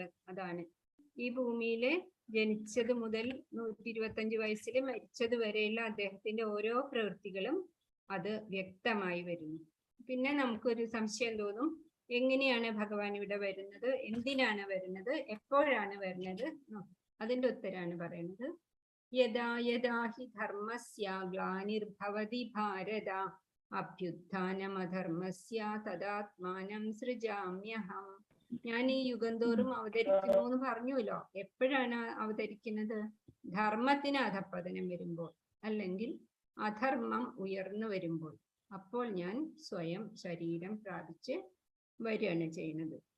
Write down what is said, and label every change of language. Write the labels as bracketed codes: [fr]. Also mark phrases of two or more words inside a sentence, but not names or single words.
[ml] അതാണ് ഈ ഭൂമിയില് ജനിച്ചത് മുതൽ 125 വയസ്സിൽ മരിച്ചത് വരെയുള്ള അദ്ദേഹത്തിന്റെ ഓരോ പ്രവൃത്തികളും അത് വ്യക്തമായി വരുന്നു. പിന്നെ നമുക്കൊരു സംശയം തോന്നും, എങ്ങനെയാണ് ഭഗവാൻ ഇവിടെ വരുന്നത്, എന്തിനാണ് വരുന്നത്, എപ്പോഴാണ് വരുന്നത്? അതിന്റെ ഉത്തരാണ് പറയുന്നത്. [sa] യദാ യദാ ഹി ധർമ്മസ്യ ഗ്ലാനിർഭവതി ഭാരത അഭ്യുത്ഥാനമധർമ്മസ്യ തദാത്മാനം സൃജാമ്യഹം. [ml] ഞാൻ ഈ യുഗം തോറും അവതരിക്കുന്നു എന്ന് പറഞ്ഞുല്ലോ. എപ്പോഴാണ് അവതരിക്കുന്നത്? ധർമ്മത്തിന് അധപ്പതനം വരുമ്പോൾ, അല്ലെങ്കിൽ അധർമ്മം ഉയർന്നു വരുമ്പോൾ. അപ്പോൾ ഞാൻ സ്വയം ശരീരം പ്രാപിച്ച് വരികയാണ് ചെയ്യുന്നത്.